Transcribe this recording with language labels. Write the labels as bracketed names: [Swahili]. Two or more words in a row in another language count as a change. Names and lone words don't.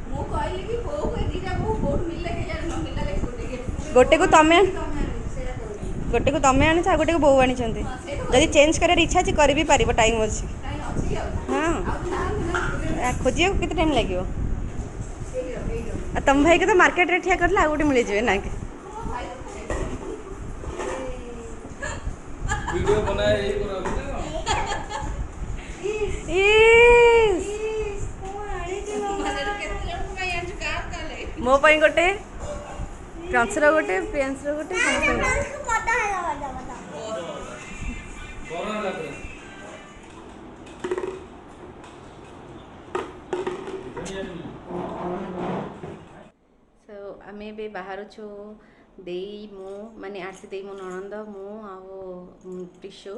[Odia] ଗୋଟେକୁ ତମେ ଆଣିଛ, ଆଉ ଗୋଟେକୁ ବୋଉ ଆଣିଛନ୍ତି। ଯଦି ଚେଞ୍ଜ କରିବାର ଇଚ୍ଛା ଅଛି କରିବି ପାରିବ, ଟାଇମ୍ ଅଛି। ହଁ ଖୋଜିବାକୁ କେତେ ଟାଇମ୍ ଲାଗିବ? ଆଉ ତମ ଭାଇକି ତ ମାର୍କେଟରେ ଠିଆ କରିଲେ ଆଉ ଗୋଟେ ମିଳିଯିବେ ନା କି? [Hindi] वीडियो बनाया यही करा [Odia] ମୋ ପାଇଁ ଗୋଟେ, ପ୍ରାଂଶୁର ଗୋଟେ, ପ୍ରିୟାଂଶୁର ଗୋଟେ, ସମସ୍ତଙ୍କର। ସୋ ଆମେ ଏବେ ବାହାରୁଛୁ, ଦେଇ ମୁଁ, ମାନେ ଆସି ଦେଇ ମୋ ନଣନ୍ଦ, ମୁଁ ଆଉ ପ୍ରିଶୁ।